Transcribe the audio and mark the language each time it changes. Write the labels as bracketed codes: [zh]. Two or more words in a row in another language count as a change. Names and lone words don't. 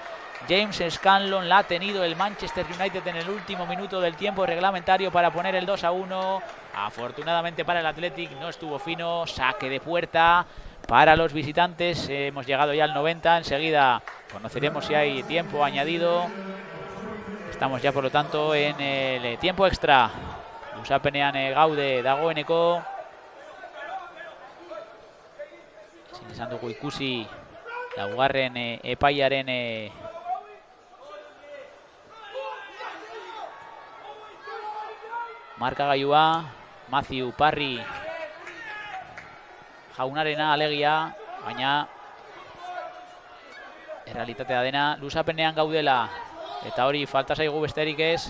[es] James Scanlon la ha tenido el Manchester United en el último minuto del tiempo reglamentario para poner el 2-1. Afortunadamente para el Athletic no estuvo fino, saque de puerta para los visitantes. Hemos llegado ya al 90, enseguida conoceremos si hay tiempo añadido. Estamos ya por lo tanto en el tiempo extra. [eu] Lusapenean gaude dagoeneko. Ezin izan dugu ikusi laugarren epaiaren markagailua, Matthew Parry jaunarena alegia, baina errealitatea dena luzapenean gaudela, eta hori falta zaigu besterik ez.